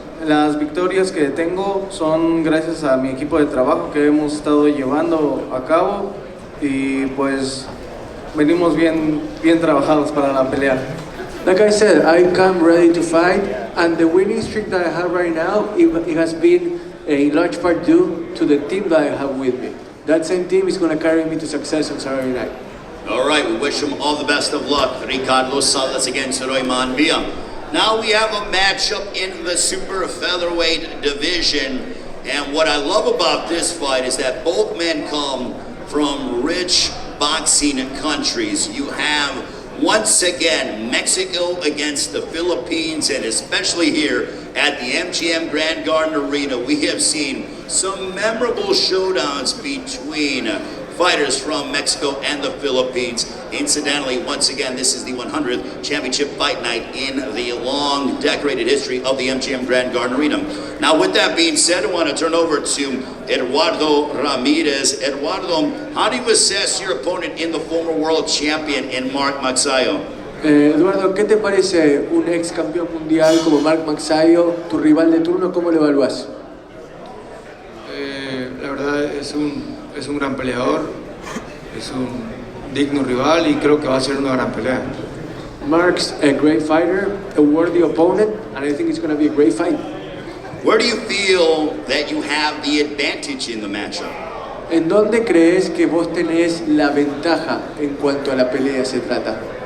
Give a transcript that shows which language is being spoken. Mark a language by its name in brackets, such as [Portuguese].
[Spanish] las victorias que tengo son gracias a mi equipo de trabajo que hemos estado llevando a cabo y pues venimos bien trabajados para la pelea. [English] Like I said, I come ready to fight, and the winning streak that I have right now, it has been in large part due to the team that I have with me. That same team is going to carry me to success on Saturday night. All right, we wish him all the best of luck. Ricardo Salas against Royman Villa. Now we have a matchup in the super featherweight division, and what I love about this fight is that both men come from rich boxing countries. You have, once again, Mexico against the Philippines, and especially here at the MGM Grand Garden Arena, we have seen some memorable showdowns between fighters from Mexico and the Philippines. Incidentally, once again, this is the 100th championship fight night in the long decorated history of the MGM Grand Garden Arena. Now, with that being said, I want to turn over to Eduardo Ramirez. Eduardo, how do you assess your opponent in the former world champion in Mark Magsayo? [Spanish] Eduardo, ¿qué te parece un ex campeón mundial como Mark Magsayo, tu rival de turno? ¿Cómo le evalúas? La verdad es un gran peleador, es un digno rival y creo que va a ser una gran pelea. [English] Mark's a great fighter, a worthy opponent, and I think it's going to be a great fight. Where do you feel that you have the advantage in the matchup? [Spanish] ¿En dónde crees que vos tenés la ventaja en cuanto a la pelea se trata?